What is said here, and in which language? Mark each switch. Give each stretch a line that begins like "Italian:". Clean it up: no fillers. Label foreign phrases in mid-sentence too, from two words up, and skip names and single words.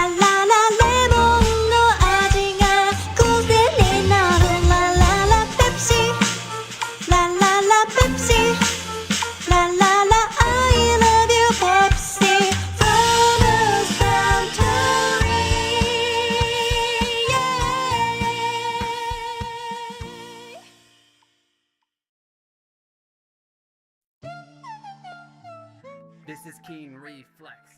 English: la la lemon
Japanese: の味が癖になる
English: La la la Pepsi, la la la Pepsi, la la la I love you Pepsi from the Suntory, yeah. This is Keen Reflex.